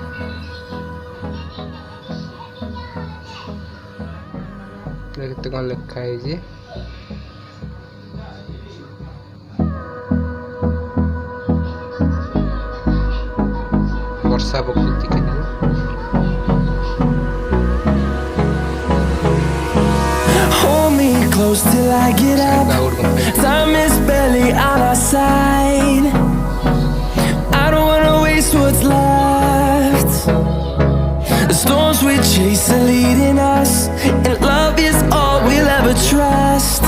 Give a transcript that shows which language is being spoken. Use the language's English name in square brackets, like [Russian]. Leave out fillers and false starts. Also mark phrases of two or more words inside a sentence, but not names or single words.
[Odia] କେତେ କ'ଣ ଲେଖା ହେଇଛି। ବର୍ଷା ପକଉଛି। [English] Hold me close till I get up. Time is barely on our side. I don't wanna waste what's left. The storms we chase are leading us, and love is all we'll ever trust.